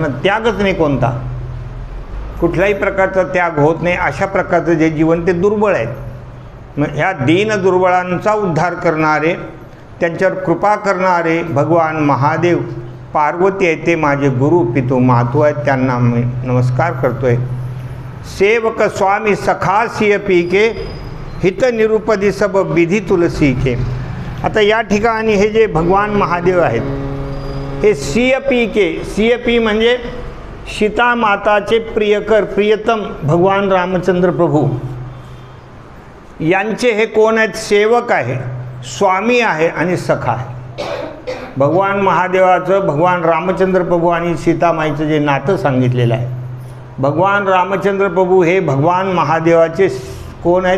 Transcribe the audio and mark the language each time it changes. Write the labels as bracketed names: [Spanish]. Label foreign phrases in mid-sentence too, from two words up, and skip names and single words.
[Marathi] त्यागच नाही कोणता, कुठल्याही प्रकारचा त्याग होत नाही, अशा प्रकारचं जे जीवन ते दुर्बळ आहेत. मग ह्या दीन दुर्बळांचा उद्धार करणारे, त्यांच्यावर कृपा करणारे भगवान महादेव पार्वती आहेत. ते माझे गुरु पितू मातू आहेत, त्यांना मी नमस्कार करतोय. [Awadhi] सेवक स्वामी सखा सिय पीके हित निरुपदी सब विधी तुलसी के. [Marathi] आता या ठिकाणी हे जे भगवान महादेव आहेत, हे [Awadhi] सिय पीके, सिय पी [Marathi] म्हणजे सीता माताचे प्रियकर, प्रियतम भगवान रामचंद्र प्रभू, यांचे हे कोण आहेत? सेवक आहे, स्वामी आहे आणि सखा आहे. भगवान महादेवाचं भगवान रामचंद्र प्रभू आणि सीतामाईचं जे नातं सांगितलेलं आहे, भगवान रामचंद्र प्रभू हे भगवान महादेवाचे कोण आहेत?